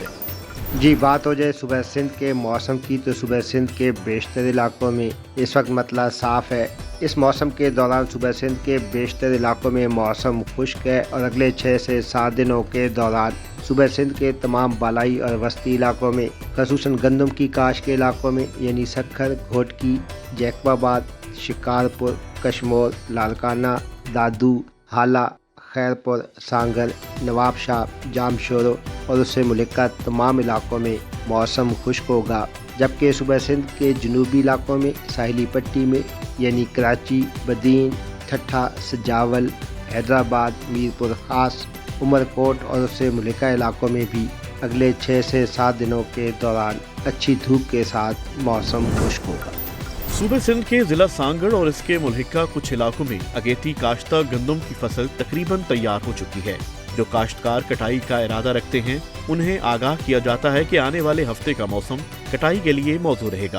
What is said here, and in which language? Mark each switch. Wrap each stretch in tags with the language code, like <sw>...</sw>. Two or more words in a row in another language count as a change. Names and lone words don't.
<ur>جی، بات ہو جائے صوبہ سندھ کے موسم کی تو صوبہ سندھ کے بیشتر علاقوں میں اس وقت مطلع صاف ہے. اس موسم کے دوران صوبہ سندھ کے بیشتر علاقوں میں موسم خشک ہے اور اگلے 6 سے 7 دنوں کے دوران صوبہ سندھ کے تمام بالائی اور وسطی علاقوں میں، خصوصاً گندم کی کاشت کے علاقوں میں یعنی سکھر، گھوٹکی، جیکب آباد، شکارپور، کشمور، لاڑکانہ، دادو، ہالا، خیرپور، سانگھڑ، نواب شاہ، جامشورو اور اس سے ملحقہ تمام علاقوں میں موسم خشک ہوگا. جبکہ صوبہ سندھ کے جنوبی علاقوں میں، ساحلی پٹی میں یعنی کراچی، بدین، ٹھٹھہ، سجاول، حیدرآباد، میرپور خاص، عمرکوٹ اور اس سے ملحقہ علاقوں میں بھی اگلے 6 سے 7 دنوں کے دوران اچھی دھوپ کے ساتھ موسم خشک ہوگا. صوبہ سندھ کے ضلع سانگھڑ اور اس کے ملحقہ کچھ علاقوں میں اگیتی کاشتہ گندم کی فصل تقریباً تیار ہو چکی ہے. جو کاشتکار کٹائی کا ارادہ رکھتے ہیں انہیں آگاہ کیا جاتا ہے کہ آنے والے ہفتے کا موسم کٹائی کے لیے موجود رہے گا.</ur>